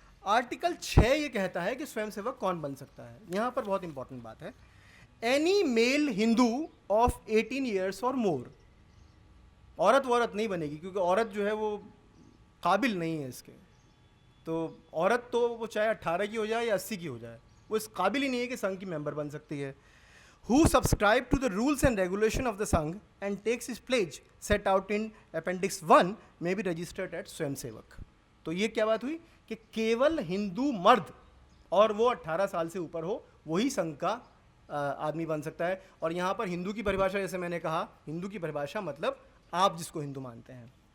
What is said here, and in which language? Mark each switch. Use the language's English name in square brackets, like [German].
[Hindi] Article 6 ये कहता है कि स्वयंसेवक कौन बन सकता है। यहाँ पर बहुत इंपॉर्टेंट बात है, [English] Any male Hindu of 18 years और more. [Hindi] औरत वौरत नहीं बनेगी, क्योंकि औरत जो है वो काबिल नहीं है इसके। तो औरत तो वो चाहे 18 की हो जाए या 80 की हो जाए, वो इस काबिल ही नहीं है कि संघ की मेंबर बन सकती है। [English] Who subscribe to the rules and regulation of the Sangh and takes his pledge set out in Appendix 1 may be registered at swayamsevak. [Hindi] तो ये क्या बात हुई कि केवल हिंदू मर्द और वो 18 साल से ऊपर हो वही संघ का आदमी बन सकता है। और यहाँ पर हिंदू की परिभाषा, जैसे मैंने कहा, हिंदू की परिभाषा मतलब आप जिसको हिंदू मानते हैं।